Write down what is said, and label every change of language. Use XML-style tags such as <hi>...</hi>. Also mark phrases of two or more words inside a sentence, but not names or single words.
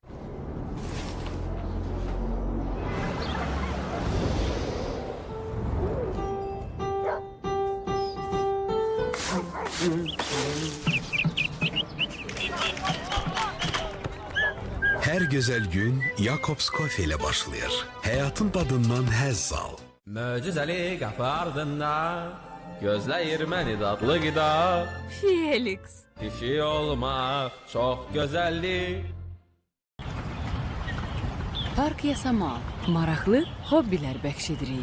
<tr>Her güzel gün Jacobs Coffee ile başlıyor.</tr> <az>Hayatın tadından həzz al. Möcüzəli qapı ardında gözləyir məni dadlı qida. Felix. Pişik olmaq çox gözəldir. Park Yasamal. Maraqlı hobbilər bəxş edirik.</az>